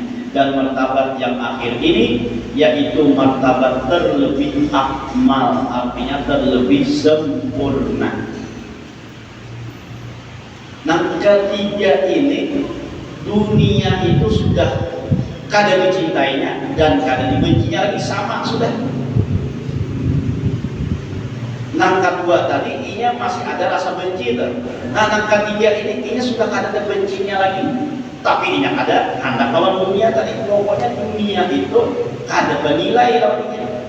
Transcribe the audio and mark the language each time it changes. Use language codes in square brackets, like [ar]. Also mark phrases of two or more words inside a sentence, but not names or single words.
[id] Dan martabat yang akhir ini yaitu martabat terlebih akmal, artinya terlebih sempurna. [bjn] Nah, ketiga ini dunia itu sudah kada dicintainya dan kada dibencinya lagi sama sudah. Nah, kedua tadi inya masih ada rasa benci tuh. Nah, ketiga ini inya sudah kada ada bencinya lagi. Tapi ini ada hendak lawan dunia tadi pokoknya dunia itu ada bernilai lawannya.